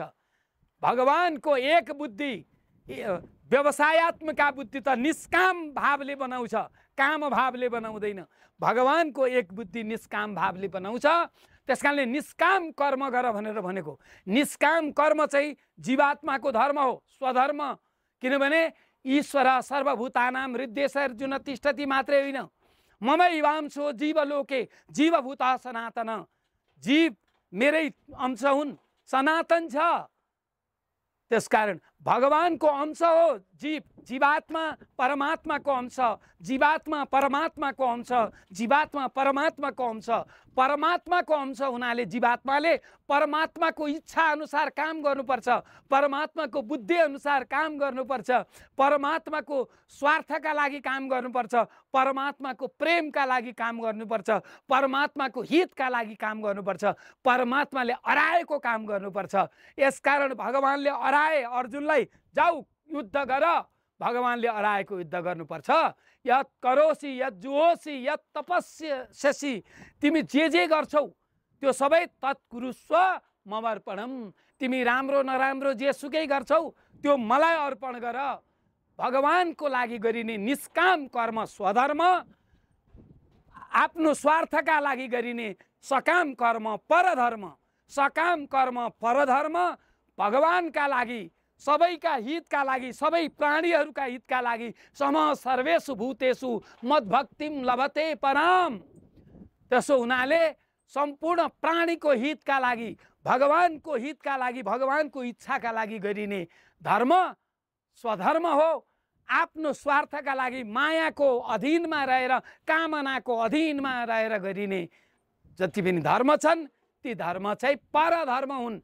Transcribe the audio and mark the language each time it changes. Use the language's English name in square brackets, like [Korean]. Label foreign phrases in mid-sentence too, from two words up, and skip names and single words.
[Nepali] भगवानको एक बुद्धि, व्यवसायत्मिका बुद्धि त निष्काम भावले बनाउँछ, काम भावले बनाउँदैन। भगवानको एक बुद्धि निष्काम भावले बनाउँछ। त्यस कारणले निष्काम कर्म गर भनेर भनेको। निष्काम कर्म चाहिँ जीवात्माको धर्म हो, स्वधर्म। किनभने [Sanskrit] ईश्वर सर्वभूतानां हृदयेषु तिष्ठति [Nepali] मात्रै होइन, [Sanskrit] ममैवांशो जीवलोके जीवभूतः सनातन। [Nepali] जीव मेरै अंश हुन्, सनातन छ। त्यसकारण भगवानको अंश हो जीव। जीवात्मा परमात्माको अंश, जीवात्मा परमात्माको अंश, जीवात्मा परमात्माको अंश। परमात्माको अंश हुनाले जीवात्माले परमात्माको इच्छा अनुसार काम गर्नुपर्छ, परमात्माको बुद्धि अनुसार काम गर्नुपर्छ, परमात्माको स्वार्थका लागि काम गर्नुपर्छ, परमात्माको प्रेमका लागि काम गर्नुपर्छ, परमात्माको हितका लागि काम गर्नुपर्छ, परमात्माले अराएको काम गर्नुपर्छ। यसकारण भगवानले अराए अर्जुनलाई, जाऊ युद्ध गर। भगवानले अराएको युद्ध गर्नुपर्छ। [Sanskrit] यत करोसी यत जुहोसी यत तपस्यसि, [Nepali] तिमी जे गर्छौ त्यो सबै [Sanskrit] तत्कुरुस्व ममर्पणम। [Nepali] तिमी राम्रो नराम्रो जेसुकै गर्छौ त्यो मलाई अर्पण गर। भगवानको लागि गरिने निष्काम कर्म स्वधर्म, आफ्नो स्वार्थका लागि गरिने सकाम कर्म परधर्म। सकाम कर्म परधर्म भगवानका लागि, सबैका हितका लागि, सबै प्राणीहरूका हितका लागि। [Sanskrit] सम सर्वेषु भूतेषु मद्भक्तिम लभते पराम। [Nepali] त्यसो हुनाले सम्पूर्ण प्राणीको हितका लागि, भगवानको हितका लागि, भगवानको इच्छाका लागि गरिने धर्म स्वधर्म हो। आफ्नो स्वार्थका लागि मायाको अधीनमा रहेर, कामनाको अधीनमा रहेर गरिने जति पनि धर्म छन् ती धर्म चाहिँ परधर्म हुन्।